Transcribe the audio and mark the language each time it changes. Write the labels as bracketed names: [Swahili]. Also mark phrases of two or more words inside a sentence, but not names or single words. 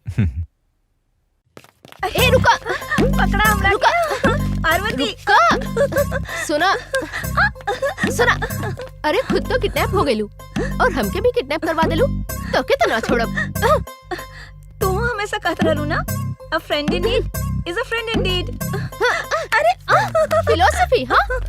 [Bhojpuri] ए रुका, पकड़ा हमरा। रुका पार्वती। रुका, सुना सुना, अरे खुद तो किडनैप हो गेलू और हमके भी किडनैप करवा देलू, तो के तो ना छोड़ब। तू हमेशा कहत रहलू ना, [English] a friend in need is a friend indeed. [Bhojpuri] अरे फिलॉसफी। हाँ